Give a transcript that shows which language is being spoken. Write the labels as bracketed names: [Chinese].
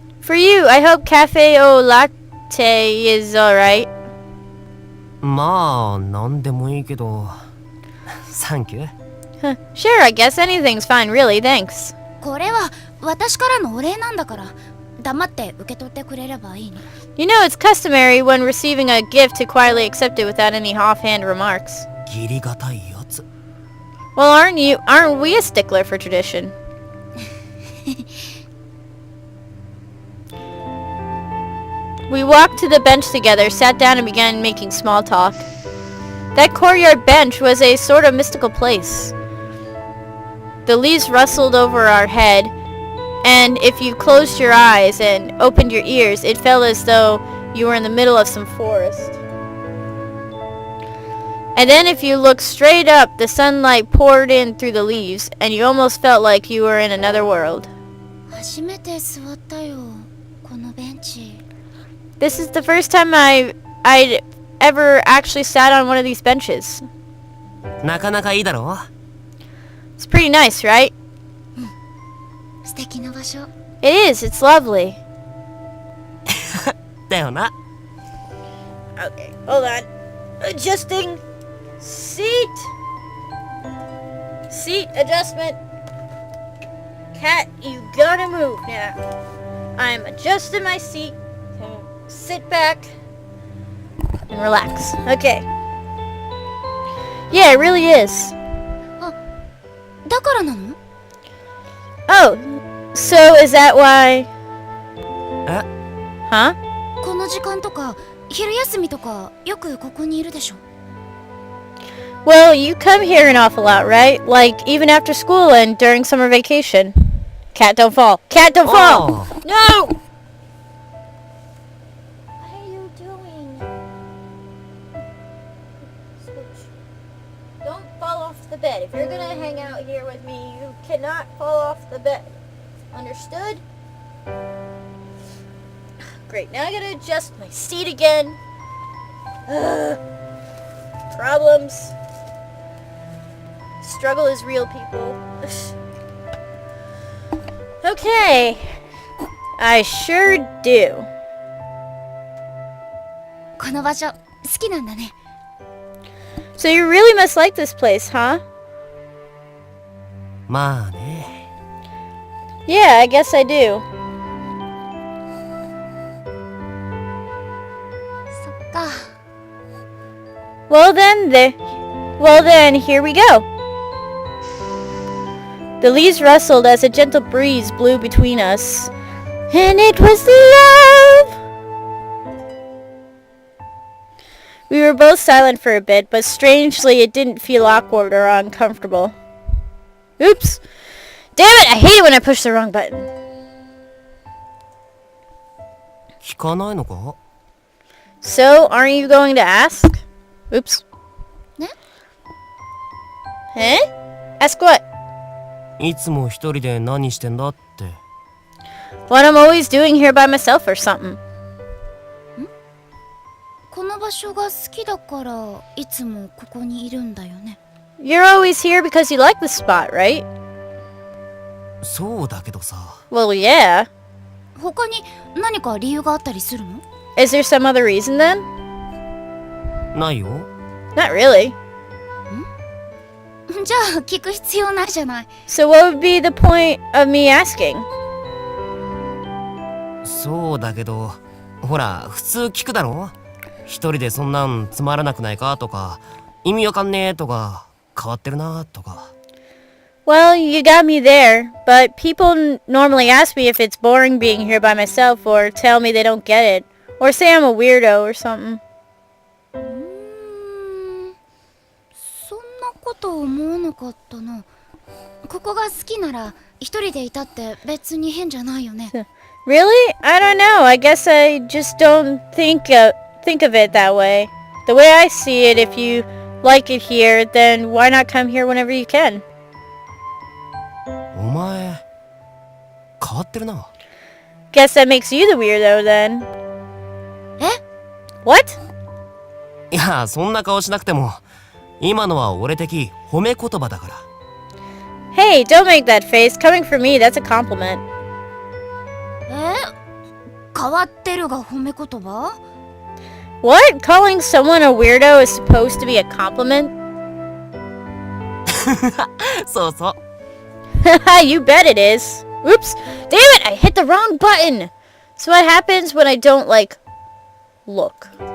[English] For you, I hope cafe au latte is alright. [Japanese] まあ、なんでもいいけど。 [English] サンキュー。 Sure, I guess anything's fine, really, thanks. [Japanese] これは私からのお礼なんだから、黙って受け取ってくれればいいね。 [English] You know it's customary when receiving a gift to quietly accept it without any offhand remarks. [Japanese] 義理がたいやつ。 [English] Well, aren't we a stickler for tradition? We walked to the bench together, sat down and began making small talk. That courtyard bench was a sort of mystical place. The leaves rustled over our head, and if you closed your eyes and opened your ears, it felt as though you were in the middle of some forest. And then if you looked straight up, the sunlight poured in through the leaves, and you almost felt like you were in another world. [Japanese] 初めて座ったよ、このベンチ。 [English] This is the first time I'd ever actually sat on one of these benches. [Japanese] なかなかいいだろ。 [English] It's pretty nice, right? [Japanese] 素敵な場所。 [English] It is, it's lovely. [Japanese] だよな。 [English] Okay, hold on. Adjusting seat. Seat adjustment. Cat, you gotta move now. I'm adjusting my seat. Sit back and relax. Okay. Yeah, it really is. [Japanese] だからなの？ [English] Oh, so is that why? え？ Huh? [Japanese] この時間とか昼休みとかよくここにいるでしょ。 [English] Well, you come here an awful lot, right? Like even after school and during summer vacation. Cat, don't fall. Cat, don't fall. Oh. No. What are you doing? Switch. Don't fall off the bed. If you're gonna hang out here with me, you cannot fall off the bed. Understood? Great. Now I gotta adjust my seat again. Problems. Struggle is real, people. Okay. I sure do. [Japanese] この場所好きなんだね。 [English] So you really must like this place, huh? [Japanese] まあね。 [English] Yeah, I guess I do. [Japanese] そっか。 [English] Well then, here we go. The leaves rustled as a gentle breeze blew between us. And it was love! We were both silent for a bit, but strangely it didn't feel awkward or uncomfortable. Oops! Damn it! I hate it when I push the wrong button. [Japanese] 聞かないのか？ [English] So, aren't you going to ask? Oops. ね? Eh? Ask what? [Japanese] いつも一人で何してんだって。 [English] What I'm always doing here by myself or something. [Japanese] この場所が好きだからいつもここにいるんだよね。 [English] You're always here because you like the spot, right? [Japanese] そうだけどさ。 [English] Well, yeah. [Japanese] 他に何か理由があったりするの？ [English] Is there some other reason then? [Japanese] ないよ。 [English] Not really. [Japanese] じゃあ聞く必要ないじゃない。 [English] So what would be the point of me asking? [Japanese] そうだけど、ほら、普通聞くだろ？一人でそんなんつまらなくないかとか、意味わかんねえとか、変わってるなとか。 [English] Well, you got me there, but people normally ask me if it's boring being here by myself or tell me they don't get it, or say I'm a weirdo or something. [Japanese] そんなこと思わなかったな。ここが好きなら一人でいたって別に変じゃないよね。 [English] Really? I don't know. I guess I just don't think of it that way. The way I see it, if you like it here, then why not come here whenever you can? [Japanese] お前、変わってるな。 [English] Guess that makes you the weirdo then. え？ What? [Japanese] いや、そんな顔しなくても、今のは俺的褒め言葉だから。 [English] Hey, don't make that face. Coming from me, that's a compliment. [Japanese] 変わってるが褒め言葉？ [English] What? Calling someone a weirdo is supposed to be a compliment? [Japanese] そうそう。 [English] Haha, you bet it is. Oops. Damn it, I hit the wrong button. So what happens when I don't, like, look?